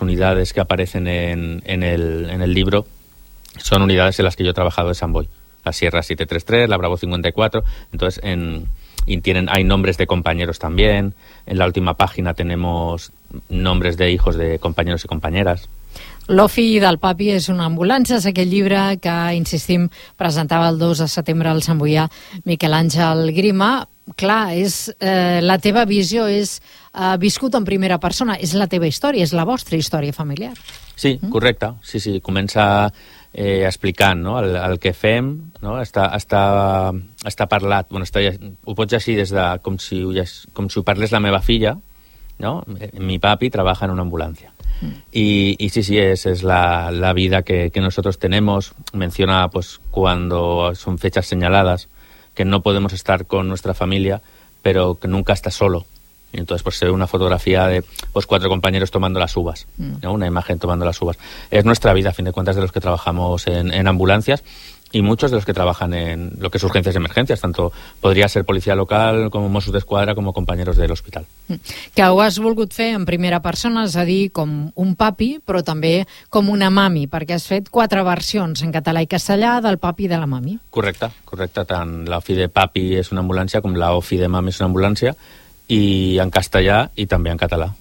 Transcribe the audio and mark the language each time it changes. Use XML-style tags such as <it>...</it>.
<es>unidades que aparecen en el libro son unidades en las que yo he trabajado de Samboy. La Sierra 733, la Bravo 54, entonces hay nombres de compañeros también. En la última página tenemos nombres de hijos de compañeros y compañeras.</es> <ca>Lo fill del papi és una ambulància, és aquell llibre que, insistim, presentava el 2 de setembre al Samboià Miquel Àngel Grima. Clar, és la teva visió és viscut en primera persona, és la teva història, és la vostra història familiar. Sí, correcte. Sí, sí, comença explicant, no?, el que fem, no? Està parlat, bueno, ho pots llegir des de com si ho parles la meva filla, no? Mi papi treballa en una ambulància.</ca> <es>Y sí, sí, es la vida que nosotros tenemos. Menciona, pues, cuando son fechas señaladas, que no podemos estar con nuestra familia, pero que nunca está solo. Y entonces, pues, se ve una fotografía de, pues, cuatro compañeros tomando las uvas, ¿no? Una imagen tomando las uvas. Es nuestra vida, a fin de cuentas, de los que trabajamos en ambulancias y muchos de los que trabajan en lo que es urgencias y emergencias, tanto podría ser policía local, como Mossos d'Esquadra, como compañeros del hospital.</es> <ca>Que ho has volgut fer en primera persona, és a dir, com un papi, però també com una mami, perquè has fet quatre versions en català i castellà del papi i de la mami. Correcte, correcte. Tant la OFI de papi és una ambulància com la OFI de mami és una ambulància, i en castellà i també en català.</ca>